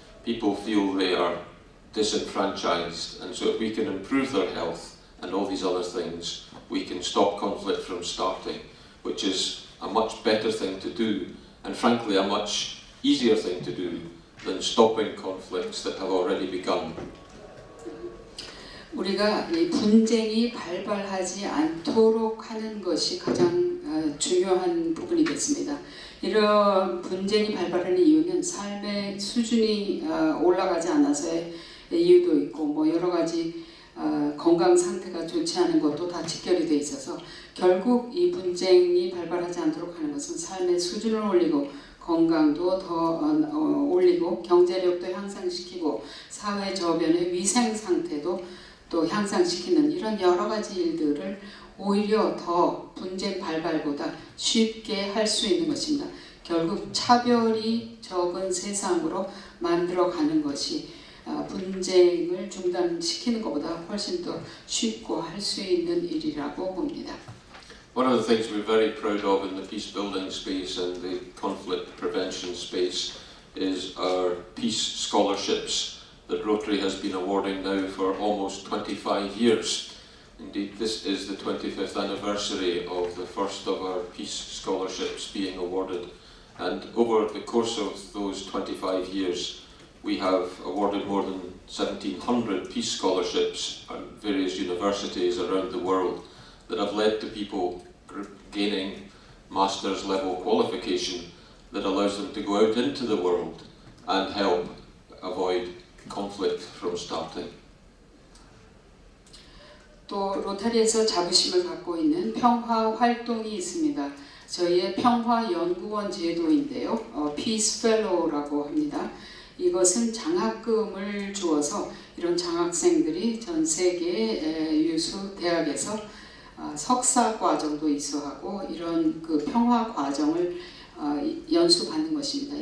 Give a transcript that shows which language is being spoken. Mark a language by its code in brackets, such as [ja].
[en] People feel they are disenfranchised, and so if we can improve their health and all these other things, we can stop conflict from starting, which is a much better thing to do, and frankly a much easier thing to do than stopping conflicts that have already begun. [ko] 우리가 이 분쟁이 발발하지 않도록 하는 것이 가장 중요한 부분이겠습니다. 이런 분쟁이 발발하는 이유는 삶의 수준이 올라가지 않아서의 이유도 있고 뭐 여러 가지 건강 상태가 좋지 않은 것도 다 직결이 돼 있어서 결국 이 분쟁이 발발하지 않도록 하는 것은 삶의 수준을 올리고 건강도 더 올리고 경제력도 향상시키고 사회 저변의 위생 상태도 또 향상시키는 이런 여러 가지 일들을 오히려 더 분쟁 발발보다 쉽게 할 수 있는 것입니다. 결국 차별이 적은 세상으로 만들어가는 것이 분쟁을 중단시키는 것보다 훨씬 더 쉽고 할 수 있는 일이라고 봅니다. [en] One of the things we're very proud of in the peace building space and the conflict prevention space is our peace scholarships that Rotary has been awarding now for almost 25 years. Indeed, this is the 25th anniversary of the first of our peace scholarships being awarded, and over the course of those 25 years we have awarded more than 1,700 peace scholarships at various universities around the world that have led to people gaining master's level qualification that allows them to go out into the world and help avoid conflict from starting. [ko] 또 로타리에서 자부심을 갖고 있는 평화 활동이 있습니다. 저희의 평화 연구원 제도인데요. Peace Fellow라고 합니다. 이것은 장학금을 주어서 이런 장학생들이 전 세계 유수 대학에서 석사 과정도 이수하고 이런 그 평화 과정을 연수받는 것입니다.